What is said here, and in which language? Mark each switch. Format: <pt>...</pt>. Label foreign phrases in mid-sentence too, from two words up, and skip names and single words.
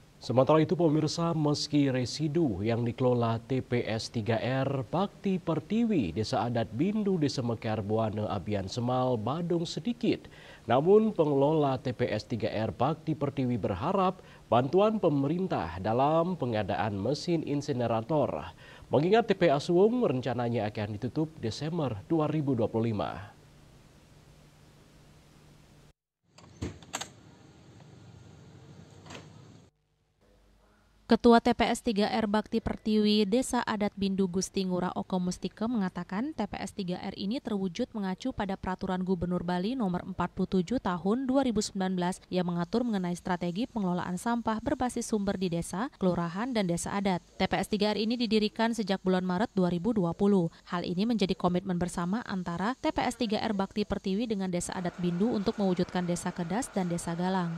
<id>Sementara itu pemirsa, meski residu yang dikelola TPS 3R Bakti Pertiwi Desa Adat Bindu Desa Mekar Buana Abian Semal Badung sedikit, namun pengelola TPS 3R Bakti Pertiwi berharap bantuan pemerintah dalam pengadaan mesin insinerator. Mengingat TPA Suwung rencananya akan ditutup Desember 2025. Ketua TPS 3R Bakti Pertiwi Desa Adat Bindu Gusti Ngurah Oko Mustike mengatakan TPS 3R ini terwujud mengacu pada Peraturan Gubernur Bali Nomor 47 Tahun 2019 yang mengatur mengenai strategi pengelolaan sampah berbasis sumber di desa, kelurahan, dan desa adat. TPS 3R ini didirikan sejak bulan Maret 2020. Hal ini menjadi komitmen bersama antara TPS 3R Bakti Pertiwi dengan Desa Adat Bindu untuk mewujudkan Desa Kedas dan Desa Galang.</id>